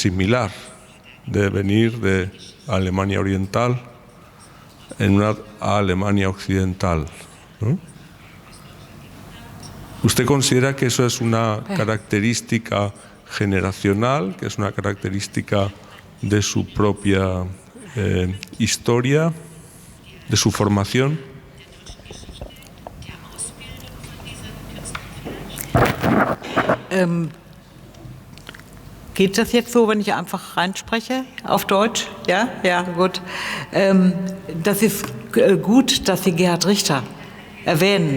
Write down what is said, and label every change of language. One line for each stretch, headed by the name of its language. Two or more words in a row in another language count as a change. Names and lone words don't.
Spanish: similar, de venir de Alemania Oriental en una Alemania Occidental, ¿no? ¿Usted considera que eso es una característica generacional, que es una característica de su propia historia, de su formación?
German: Geht das jetzt so, wenn ich einfach reinspreche auf Deutsch? Ja, ja, gut. Das ist gut, dass Sie Gerhard Richter erwähnen.